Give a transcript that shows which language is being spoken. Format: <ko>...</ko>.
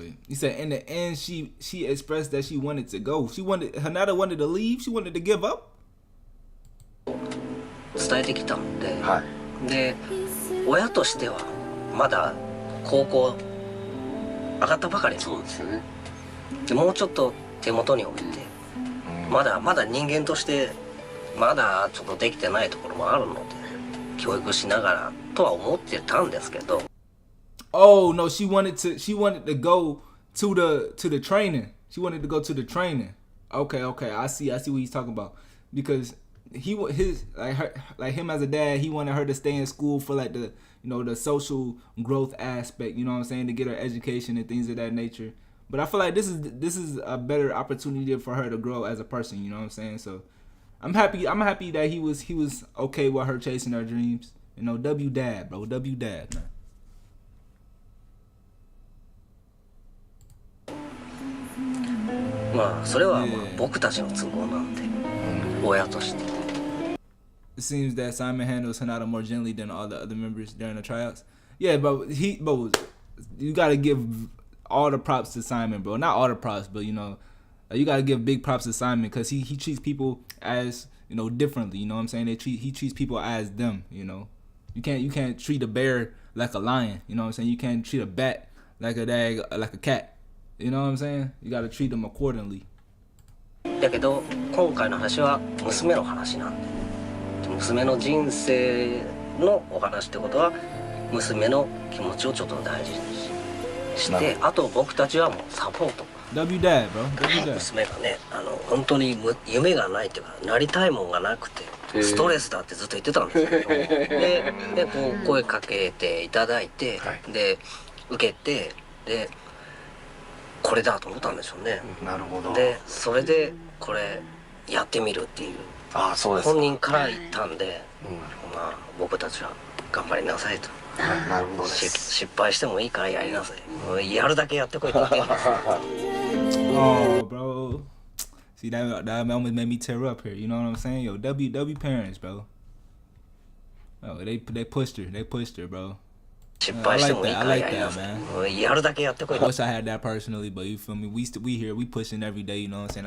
<en>You said in the end she expressed that she wanted to go. Hanada wanted to leave. She wanted to give up.</en> <ja>伝えてきたので、で親としてはまだ高校上がったばかりなんですよね。でもうちょっと手元に置いて、まだ人間としてまだちょっとできてないところもあるので教育しながらとは思ってたんですけど。</ja> <en>Oh no, she wanted to go to the training. She wanted to go to the training. Okay, I see what he's talking about. Because him as a dad, he wanted her to stay in school for like the the social growth aspect, you know what I'm saying, to get her education and things of that nature. But I feel like this is a better opportunity for her to grow as a person, you know what I'm saying? So I'm happy that he was okay with her chasing her dreams. You know, W dad, bro. W dad, man.</en> <ja>まあそれは僕たちの都合なんで、親として。</ja> <en>It seems that Simon handles Hanada more gently than all the other members during the tryouts. Yeah, but you gotta give all the props to Simon, bro. Not all the props, but you gotta give big props to Simon because he treats people as differently. You know what I'm saying? He treats people as them. You can't treat a bear like a lion. You know what I'm saying? You can't treat a bat like a cat. You know what I'm saying? You gotta treat them accordingly.</en> <ja>だけど今回の話は娘の話なんで、娘の人生のお話ってことは娘の気持ちをちょっと大事にして、あと僕たちはもうサポート。</ja> <en>W dad, bro. W dad.</en> <ja>娘がね、本当に夢がないっていうかなりたいもんがなくてストレスだってずっと言ってたんですけど、でこう声かけていただいて、で受けて、でこれだと思ったんでしょうね。なるほど。でそれでこれやってみるっていう本人から言ったんで、まあ僕たちは頑張りなさいと。なるほど。失敗してもいいからやりなさい。やるだけやってこいって言ってるんですよ。</ja> <en>Oh, bro. See that almost made me tear up here. You know what I'm saying? Yo, W parents, bro. Oh, they pushed her. They pushed her, bro. I like that, man. I wish I had that personally, but you feel me? We here, we pushing every day, you know what I'm saying?</en>